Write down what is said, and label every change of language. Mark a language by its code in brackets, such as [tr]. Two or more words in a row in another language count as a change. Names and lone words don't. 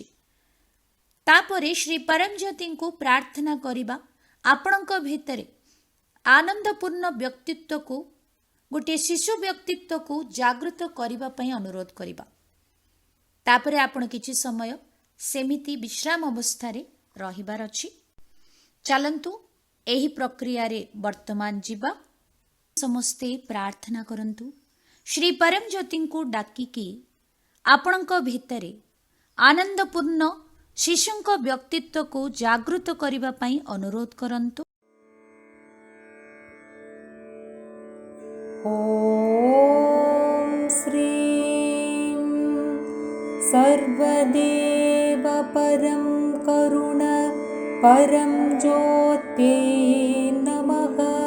[or] ତାପରେ ଶ୍ରୀ ପରମ ଜ୍ୟୋତି କୁ ପ୍ରାର୍ଥନା କରିବା, ଆପଣଙ୍କ ଭିତରେ ଆନନ୍ଦପୂର୍ଣ୍ଣ ବ୍ୟକ୍ତିତ୍ୱ କୁ ଗୋଟେ ଶିଶୁ ବ୍ୟକ୍ତିତ୍ୱ କୁ ଜାଗ୍ରତ କରିବା ପାଇଁ ଅନୁରୋଧ କରିବା। ତାପରେ ଆପଣ କିଛି ସମୟ ସେମିତି ବିଶ୍ରାମ ଅବସ୍ଥା ରେ ରହିବାର ଅଛି। ଚାଲନ୍ତୁ ଏହି ପ୍ରକ୍ରିୟା ରେ ବର୍ତ୍ତମାନ ଯିବା। ସମସ୍ତେ ପ୍ରାର୍ଥନା କରନ୍ତୁ, ଶ୍ରୀ ପରମ ଜ୍ୟୋତି କୁ ଡାକିକି ଆପଣଙ୍କ ଭିତରେ ଆନନ୍ଦପୂର୍ଣ୍ଣ ଶିଶୁଙ୍କ ବ୍ୟକ୍ତିତ୍ୱ କୁ ଜାଗ୍ରତ କରିବା ପାଇଁ ଅନୁରୋଧ କରନ୍ତୁ। [sa] ॐ श्रीं सर्वदेव परं करुण परं ज्योत्यै नमः।